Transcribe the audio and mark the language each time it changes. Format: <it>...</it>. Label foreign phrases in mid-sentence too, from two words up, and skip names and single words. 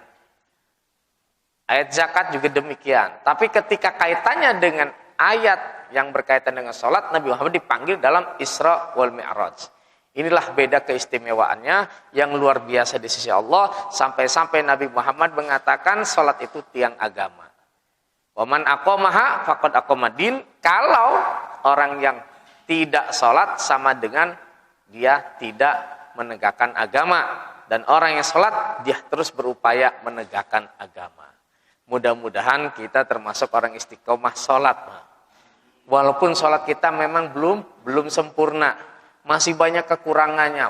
<id>Ayat zakat juga demikian. Tapi ketika kaitannya dengan ayat yang berkaitan dengan sholat, Nabi Muhammad dipanggil dalam Isra wal Mi'raj. Inilah beda keistimewaannya yang luar biasa di sisi Allah, sampai-sampai Nabi Muhammad mengatakan sholat itu tiang agama.</id> <ar>ومن أقامها فقد أقام الدين.</ar> <id>Kalau orang yang tidak sholat sama dengan dia tidak menegakkan agama. Dan orang yang sholat dia terus berupaya menegakkan agama. Mudah-mudahan kita termasuk orang istiqomah sholat. Walaupun sholat kita memang belum sempurna, masih banyak kekurangannya.</id>